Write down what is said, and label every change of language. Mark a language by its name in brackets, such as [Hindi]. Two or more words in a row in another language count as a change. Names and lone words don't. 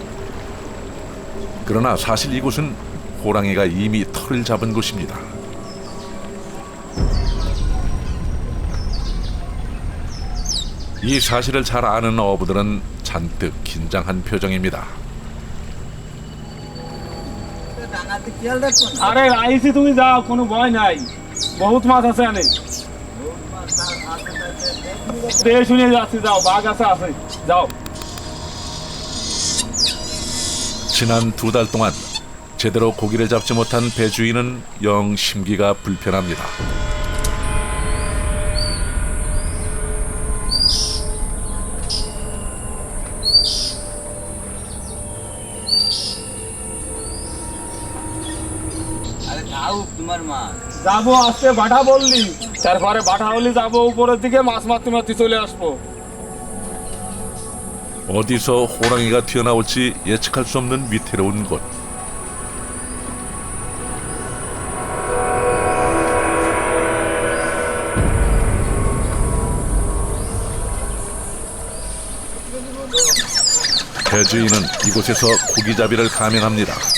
[Korean] 그러나 사실 이곳은 호랑이가 이미 털을 잡은 곳입니다. 이 사실을 잘 아는 어부들은 잔뜩 긴장한 표정입니다. [Bangla] আরে আইছি তুমি যাও কোনো ভয় নাই বহুত মাছ আছে আনে দেখে শুনে যাচ্ছি যাও বাঘ আছে যাও [Korean] 지난 2달 동안 제대로 고기를 잡지 못한 배주인은 영 심기가 불편합니다. [Bangla] আরে যাও তোমার মা যাবো আজকে বাটা বললি তারপরে বাটা হলি যাবো উপরের দিকে মাছ মারতে মারতে চলে আসবো [Korean] 어디서 호랑이가 튀어나올지 예측할 수 없는 위태로운 곳. 배주인은 이곳에서 고기잡이를 감행합니다.